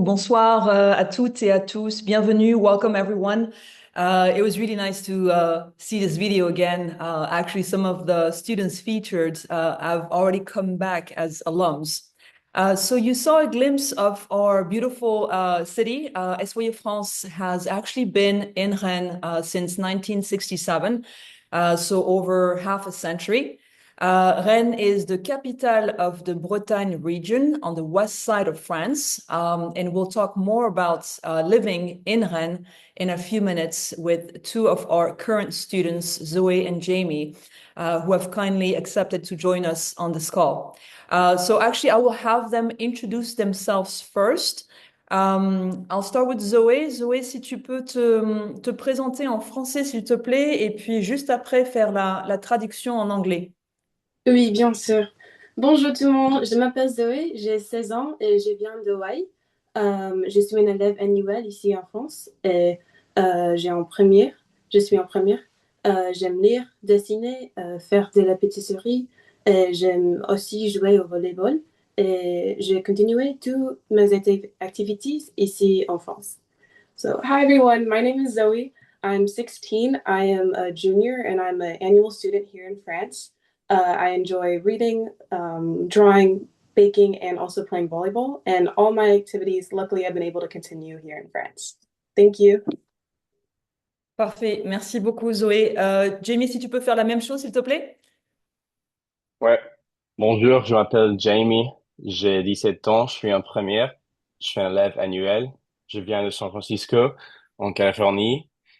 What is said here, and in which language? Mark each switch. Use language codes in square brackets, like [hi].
[fr] Bonsoir à toutes et à tous. Bienvenue. [en] Welcome, everyone. It was really nice to see this video again. Actually, some of the students featured have already come back as alums. So you saw a glimpse of our beautiful city. SYA France has actually been in Rennes since 1967. so over half a century. Rennes is the capital of the Bretagne region on the west side of France. And we'll talk more about living in Rennes in a few minutes with two of our current students, Zoe and Jamie, who have kindly accepted to join us on this call. So actually, I will have them introduce themselves first. I'll start with Zoé. [fr] Zoé, si tu peux te présenter en français, s'il te plaît, et puis juste après faire la traduction en anglais. Oui, bien sûr. Bonjour tout le monde, je m'appelle Zoé, j'ai 16 ans et je viens de Hawaï. Je suis une élève annuelle ici en France et j'ai en première, je suis en première. J'aime lire, dessiner, faire de la pâtisserie et j'aime aussi jouer au volleyball. Et j'ai continué toutes mes activités ici en France. [en] So, hi everyone, my name is Zoe. I'm 16. I am a junior and I'm an annual student here in France. I enjoy reading, drawing, baking, and also playing volleyball. And all my activities, luckily, I've been able to continue here in France. Thank you. [fr] Parfait, merci beaucoup Zoé. Jamie, si tu peux faire la même chose, s'il te plaît. Ouais. Bonjour, je m'appelle Jamie. J'ai 17 ans, je suis en première. Je suis un élève annuel. Je viens de San Francisco, en Californie.